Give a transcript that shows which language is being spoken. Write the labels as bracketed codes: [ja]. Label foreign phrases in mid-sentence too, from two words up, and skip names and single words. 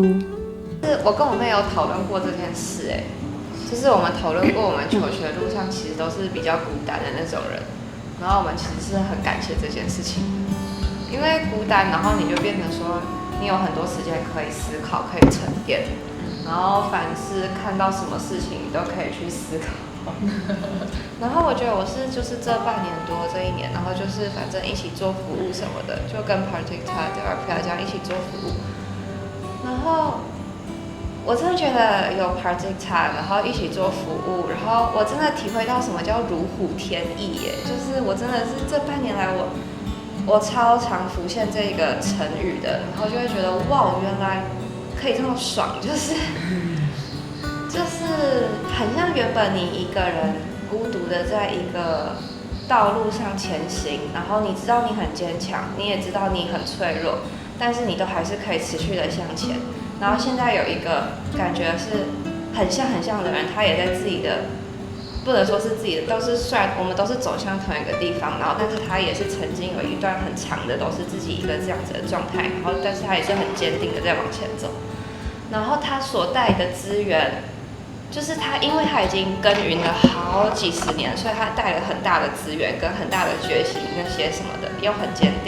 [zh] 我跟我妹有討論過這件事，就是我們討論過，我們求學路上其實都是比較孤單的那種人，然後我們其實是很感謝這件事情，因為孤單，然後你就變成說你有很多時間可以思考，可以沉澱，然後凡是看到什麼事情你都可以去思考。然後我覺得我就是這半年多这1年，然後就是反正一起做服務什麼的，就跟 Pratikta 的 RPA 這樣一起做服務。然後我真的覺得有 Pratikta， 然後一起做服務，然後我真的體會到什麼叫如虎添翼耶！就是我真的是這半年來我超常浮現這個成語的，然後就會覺得哇，原來可以這麼爽，就是很像原本你一個人孤獨的在一個道路上前行，然後你知道你很堅強，你也知道你很脆弱，但是你都還是可以持續的向前。然後現在有一個感覺是很像的人，他也在自己的，不能說是自己的，都是雖然我們都是走向同一個地方，然後但是他也是曾經有一段很長的都是自己一個這樣子的狀態，然後但是他也是很堅定的在往前走。然後他所帶的資源就是他，因為他已經耕耘了好幾十年，所以他帶了很大的資源跟很大的決心那些什麼的，又很堅定。